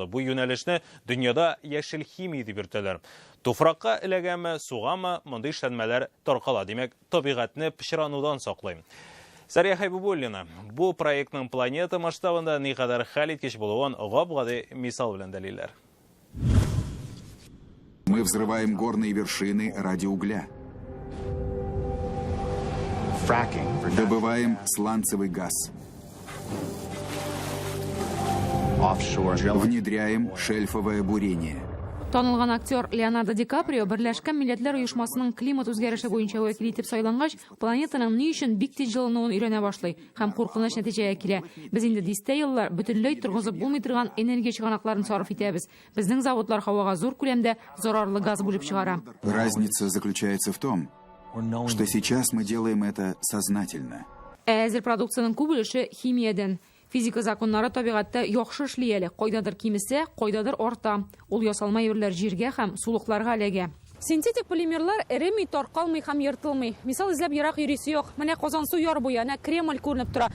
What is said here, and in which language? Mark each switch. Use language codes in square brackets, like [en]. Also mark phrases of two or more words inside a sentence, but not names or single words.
[tt] Бу юнәлешне дөньяда яшел химия дип йөртәләр. Туфракка эләгәме, сугамы, мондый эшләнмәләр таркала. Димәк, табигатьне пычранудан саклый. Сария Хайбуллина бу проектның планета масштабында никадәр хәл иткеч булуын гап-гади мисал белән дәлилләр. [ru] Мы взрываем горные вершины ради угля. Добываем сланцевый газ. Внедряем шельфовое бурение. [tt] Танылган актер Леонардо Ди Каприо Берләшкән Милләтләр оешмасының климат үзгәреше буенча вәкил итеп сайлангач, планетаның ни өчен бик тиз җылынуын өйрәнә башлый һәм куркыныч нәтиҗәгә килә. Без инде дистә еллар бөтенләй торгызып булмый торган энергия чыганакларын сарыф итәбез. Безнең заводлар һавага зур күләмдә зарарлы газ бүлеп чыгара. [ru] Разница заключается в том, что сейчас мы делаем это сознательно. [tt] Әзер продукцияның күп өлеше химиядән. Физика законнары табигатьтә яхшы эшли әле. Кайдадыр кимесә, кайдадыр арта. Ул ясалма әйберләр җиргә һәм сулыкларга эләгә. Синтетик полимерлар эремей, таркалмый һәм йыртылмый. Мисал эзләп ерак йөрисе юк. Менә Казан су яр буе, әнә Кремль күренеп тора.